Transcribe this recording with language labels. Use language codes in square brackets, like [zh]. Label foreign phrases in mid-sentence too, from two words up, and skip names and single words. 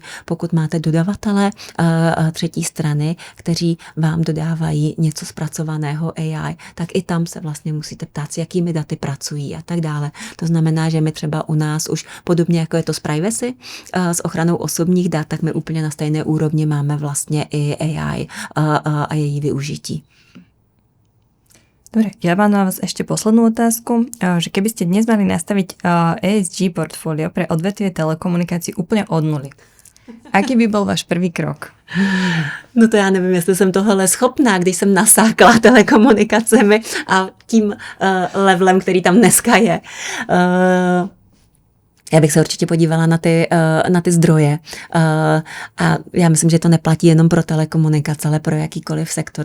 [cs] Pokud máte dodavatele třetí strany, kteří vám dodávají něco zpracovaného AI, tak i tam se vlastně musíte ptát, s jakými daty pracují a tak dále. To znamená, že my třeba u nás už podobně jako je to s privacy, s ochranou osobních dat, tak my úplně na stejné úrovni máme vlastně i AI a její využití. [sk] Dobre, ja mám na vás ešte poslednú otázku, že keby ste dnes mali nastaviť ESG portfólio pre odvetvie telekomunikácií úplne od nuly, Aký by bol váš prvý krok? [cs] No to já nevím, jestli jsem tohle schopná, když jsem nasákla telekomunikacemi a tím levelem, který tam dneska je. Já bych se určitě podívala na ty zdroje. A já myslím, že to neplatí jenom pro telekomunikace, ale pro jakýkoliv sektor.